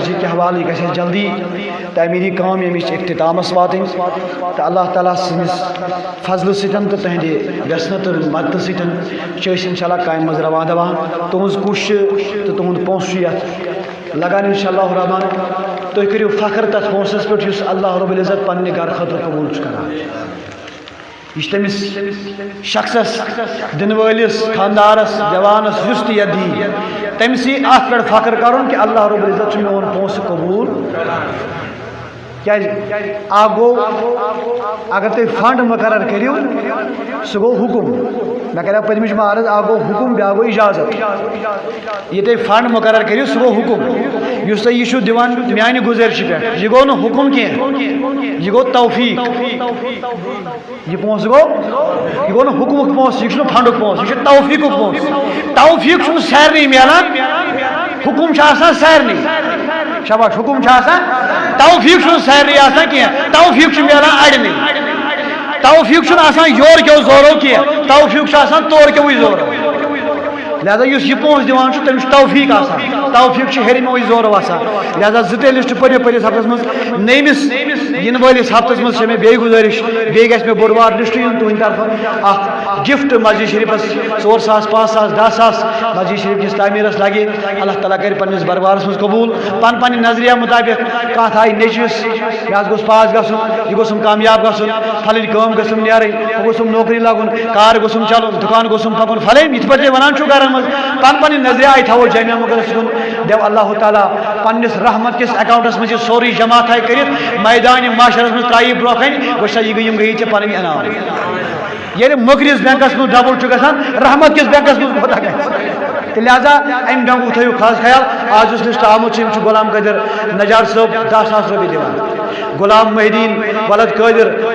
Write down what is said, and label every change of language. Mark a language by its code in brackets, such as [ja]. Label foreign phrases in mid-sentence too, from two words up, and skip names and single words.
[ks] کے حوالہ گژھِ جلدی تعمیری کام یمچ اختتامس واتن تو اللہ تعالیٰ سندس فضل ستن تو تہندِ ویسنہ تو مدد ستن [ar] انشاء اللہ [ks] کامہ مز رواں دواں تہذ کوشش تو تہد پونسہ یتھ لگان [ar] انشاء اللہ الرحمان [ks] تھی کرو فخر تر پونسس پہ اس اللہ رب العزت پنہ گھر خاطر قبول کران یہ تمس شخصس دن ولس خاندارس جوانس یس تہ یہ دی تمسی ات پہ فخر کرن کہ اللہ رب العزت میون پونسہ قبول اکھ گو اگر تھی فنڈ مقرر کرو سہ گو حکم مے کرو پتم جمعہ عرض اکھ گو حکم بیاکھ گو اجازت یہ تھی فنڈ مقرر کرو سہ گو حکم اس تھی یہ دان میانہ گزارش پہ یہ گو نا حکم کی یہ گو توفیق یہ پونس گو نا حکمک پونس یہ فنڈک پونس یہ توفیق پونس توفیق سارے ملان حکم سارے شاباش حکم توفیق سارے آسان کی توفیق ملان اڑنے توفیق یور کیو زورو کی توفیق تور کیو زورو لہذا اس یہ پونس دان تمس توفیق آسان توفیق ہرمو زورو آسان لہذا زٕ لسٹ پٔرِو پٔرِس ہفتس مز نٔیمِس ین وٲلِس ہفتس مز مے بیٚیہِ گزارش بیٚیہِ گژھِ مےٚ بوٚڑ بار لسٹ یُن تُہنٛدِ طرفہٕ اکھ گفٹ مسجد شریفس 4 ساس 5 ساس 10 ساس مسجد شریف کس تعمیرس لگہِ اللہ تعالیٰ کر پنس دربارس مز قبول پن نظریہ مطابق کانٛہہ تھایہِ نیٚچوِس مےٚ حظ گوٚژھ پاس گژھُن یہِ گوٚژھُم کامیاب گژھُن پھلٕنۍ کٲم گٔژھٕم نیرٕنۍ ہُہ گوٚژھُم نوکری لگُن کار گوٚژھُم چلُن دُکان گوٚژھُم پکُن پھلٲنۍ یِتھ پٲٹھۍ تُہۍ ونان چھِو گرن منٛز پن نظریہ آیہِ تھاوو جامعہ مقدس کُن دِو اللہ تعالیٰ پنس رحمت کس اکاؤنٹس مز یہ سورُے جمع تھایہِ کٔرِتھ میدان معاشرس مز ترٛایہِ برونٛہہ کنہِ وٕچھا یہِ گٔیے ژےٚ پنٕنۍ انعام ییٚلہِ مٔکرِس بینکس منٛز ڈبل چھُ گژھان رحمت کس بینکس منٛز کوتاہ گژھِ تو لہذا امہ ڈنگُک تھٲیِو خاص خیال آز یُس لسٹ آمُت چھُ غلام قادر نجار صٲب 10 ساس رۄپیہِ دِوان غلام محدیٖن ولد قادر